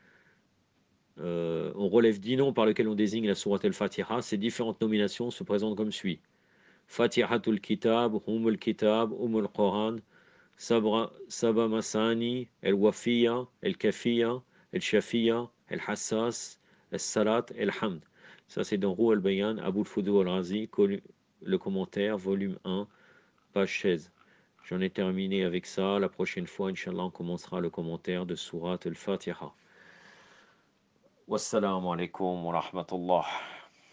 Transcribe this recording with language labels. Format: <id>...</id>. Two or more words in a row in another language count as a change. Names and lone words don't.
<fr>On relève 10 noms par lesquels on désigne la sourate al-Fatiha. Ces différentes nominations se présentent comme suit. Fatihatul Kitab, Umul Kitab, Umul Quran, Saba Masani, El-Wafiya, El-Kafiya, El-Shafiya, El-Hassas, El-Salat, El-Hamd. Ça, c'est dans Ruh al-Bayan, Abul Fudu al-Razi, le commentaire, volume 1, page 16. J'en ai terminé avec ça. La prochaine fois, Inch'Allah, on commencera le commentaire de Surat al-Fatiha.</fr> <ar>والسلام عليكم ورحمة الله.</ar>